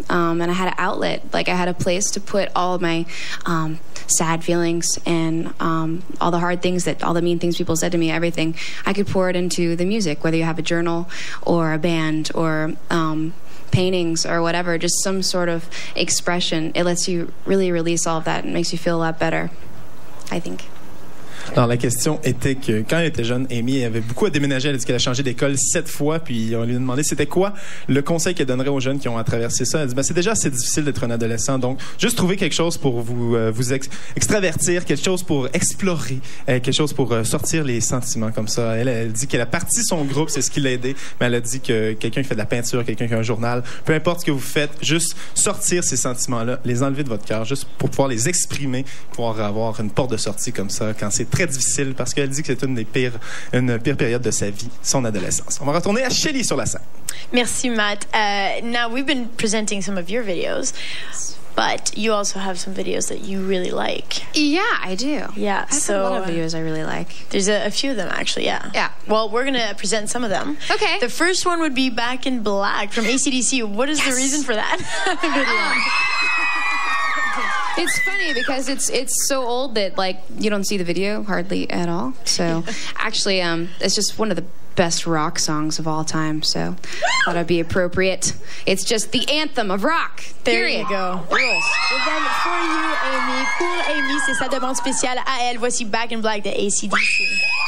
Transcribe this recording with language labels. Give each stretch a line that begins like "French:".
English: And I had an outlet. Like, I had a place to put all of my sad feelings and all the hard things, all the mean things people said to me, everything. I could pour it into the music, whether you have a journal or a band or paintings or whatever, just some sort of expression. It lets you really release all of that and makes you feel a lot better, I think.
French: Alors, la question était que quand elle était jeune, Amy avait beaucoup à déménager. Elle a dit qu'elle a changé d'école 7 fois, puis on lui a demandé c'était quoi le conseil qu'elle donnerait aux jeunes qui ont à traverser ça. Elle dit, ben, c'est déjà assez difficile d'être un adolescent, donc juste trouver quelque chose pour vous extravertir, quelque chose pour explorer, quelque chose pour sortir les sentiments comme ça. Elle dit qu'elle a parti son groupe, c'est ce qui l'a aidé, mais elle a dit que quelqu'un qui fait de la peinture, quelqu'un qui a un journal, peu importe ce que vous faites, juste sortir ces sentiments-là, les enlever de votre cœur, juste pour pouvoir les exprimer, pouvoir avoir une porte de sortie comme ça quand c'est très difficile, parce qu'elle dit que c'est une pire période de sa vie, son adolescence. On va retourner à Shelly sur la scène. Merci, Matt.
English: Now, we've been presenting some of your videos, but you also have some videos that you really like. Yeah, I do. Yeah, I have a lot of videos I really like. There's a few of them, actually, yeah. Yeah. Well, we're going to present some of them. Okay. The first one would be Back in Black from AC/DC. What is the reason for that video? It's funny because it's so old that, like, you don't see the video hardly at all. So actually, it's just one of the best rock songs of all time. So thought it'd be appropriate. It's just the anthem of rock. There period. You go. Rules. Well, then for you, Amy,
French: pour Amy, c'est sa demande spéciale à elle. Voici Back in Black de AC/DC.